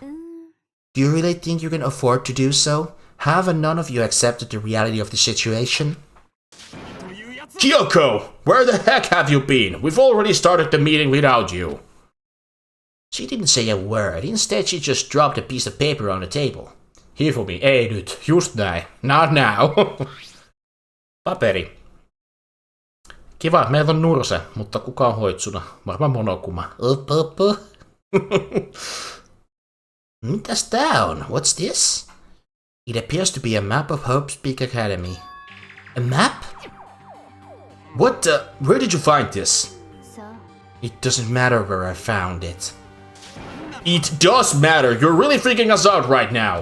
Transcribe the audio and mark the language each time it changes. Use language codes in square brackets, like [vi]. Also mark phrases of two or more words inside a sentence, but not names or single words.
[en] Do you really think you can afford to do so? Haven't none of you accepted the reality of the situation? Kyoko! Where the heck have you been? We've already started the meeting without you. She didn't say a word. Instead, she just dropped a piece of paper on the table. [fi] Hifumi, ei nyt, just näin. [en] Not now. [fi] Paperi. Kiva, meillä on nurse, mutta kuka on hoitsuna? Varmaan Monokuma. Mitäs tää on? [en] What's this? It appears to be a map of Hope's Peak Academy. A map? What the? Where did you find this? It doesn't matter where I found it. It does matter. You're really freaking us out right now.